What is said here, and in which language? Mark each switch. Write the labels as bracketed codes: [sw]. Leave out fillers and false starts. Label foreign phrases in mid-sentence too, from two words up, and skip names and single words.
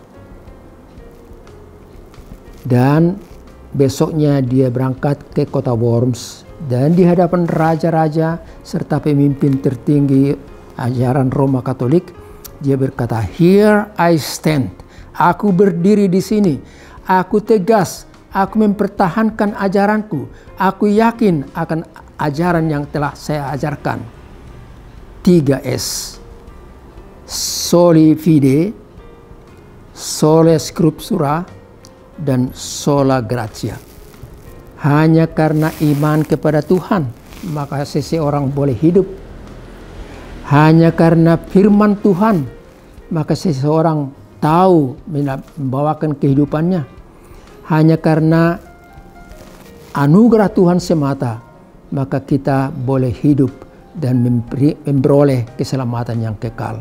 [id] Dan besoknya dia berangkat ke kota Worms, dan di hadapan raja-raja serta pemimpin tertinggi ajaran Roma Katolik, dia berkata, [en] Here I stand. [id] Aku berdiri di sini. Aku tegas. Aku mempertahankan ajaranku. Aku yakin akan ajaran yang telah saya ajarkan. 3S. [la] Soli fide, sole scriptura, dan sola gratia. [id] Hanya karena iman kepada Tuhan, maka seseorang boleh hidup. Hanya karena firman Tuhan, maka seseorang tahu membawakan kehidupannya. Hanya karena anugerah Tuhan semata, maka kita boleh hidup dan memperoleh keselamatan yang kekal.